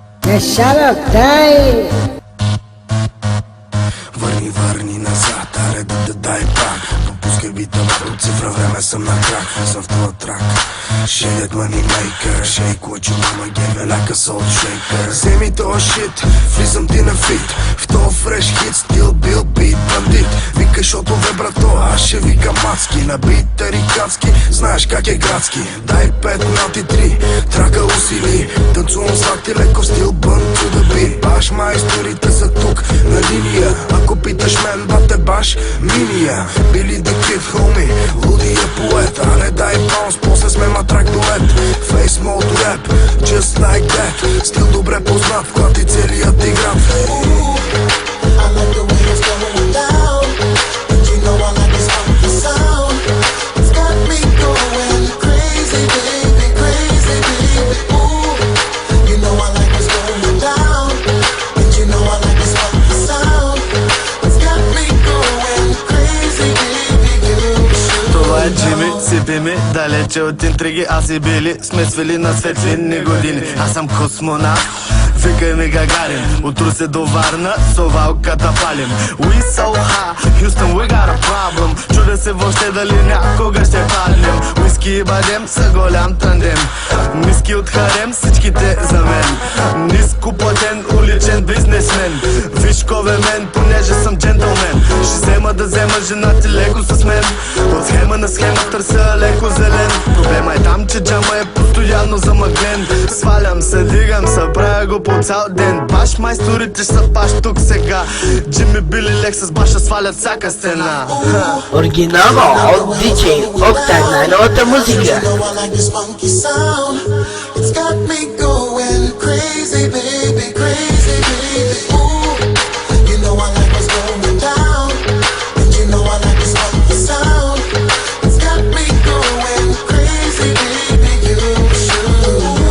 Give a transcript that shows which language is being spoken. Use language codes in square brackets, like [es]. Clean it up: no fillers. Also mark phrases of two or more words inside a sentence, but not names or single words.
[bg] Шарок, дай! Върни назад, аре дай пак. Пропускай бита върху цифра, време съм на крак. Съм в твоя трак. [en] Shit money maker, shake what you mama gave me like a soul shaker. [bg] Вземи тоя shit, влизам ти на фит. В тоя фреш хит, стил бил бит бандит. Викай шото бе брато, аз ще викам мацки. На бит тарикатски, знаеш как е градски. Дай 5 ноти 3, трака усили. Танцувам с лакти леко стил бън [en] to the beat. [bg] Баш майсторите са тук на линия. Ако питаш мен, бате баш миния. Били [en] the kid homie, [bg] лудия поет. Аре дай баунс, после сме матрак дует. [en] Face mode rap, just like that. [bg] Стил добре познат, клати целият ти град. [en] I like the way it's going down, and you know I like this funky sound. It's got me going crazy, baby, crazy, baby. Ooh, you know I like what's going down, and you know I like this funky sound. It's got me going crazy, baby, you should. [bg] Това е Джими, сипи ми, далече от интриги. Аз и Били сме свили на светлинни години. Аз съм космонавт, викай ми Гагарин. От Русе до Варна, совалката палим. [en] We so high, Houston we got a problem. [bg] Чудя се въобще дали някога ще паднем. Уиски и бадем са голям тандем. Ниски от харем, всичките за мен. Ниско платен, уличен бизнесмен. Вишкове мен, понеже съм джентълмен. Ще взема да взема жена ти леко с мен. От схема на схема търся леко зелен. Проблема е там, че джама е постоянно замъглен. Свалям се, дигам се, правя го по цял ден. Баш майсторите ще са баш тук сега. Джими Били Лексус баша свалят всяка стена. Оригинално от DJ Октан, най-новата музика. [en] You know I like this funky sound. It's got me going crazy, baby, crazy, baby. Ooh, you know I like what's going down, and you know I like this funky sound. It's got me going crazy, baby, you should.